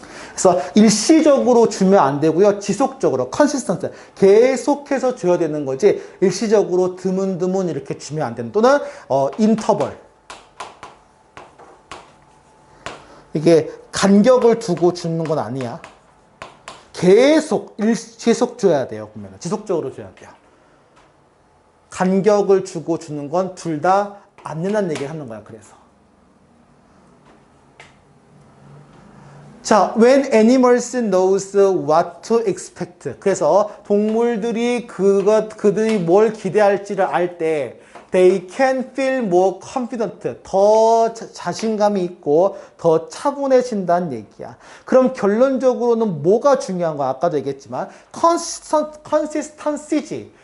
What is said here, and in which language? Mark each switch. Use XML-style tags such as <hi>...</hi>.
<ko>그래서 일시적으로 주면 안 되고요. 지속적으로 컨시스턴트 계속해서 줘야 되는 거지 일시적으로 드문드문 이렇게 주면 안 되는 또는 인터벌 이게 간격을 두고 주는 건 아니야. 계속 줘야 돼요. 보면 지속적으로 줘야 돼요. 간격을 주고 주는 건 둘 다 안 된다는 얘기를 하는 거야. 그래서 자,</ko> <en>when animals knows what to expect.</en> <ko>그래서 동물들이 그들이 뭘 기대할지를 알 때</ko> <en>they can feel more confident.</en> <ko>더 자신감이 있고 더 차분해진다는 얘기야. 그럼 결론적으로는 뭐가 중요한 거야? 아까도 얘기했지만 consistency지.</ko>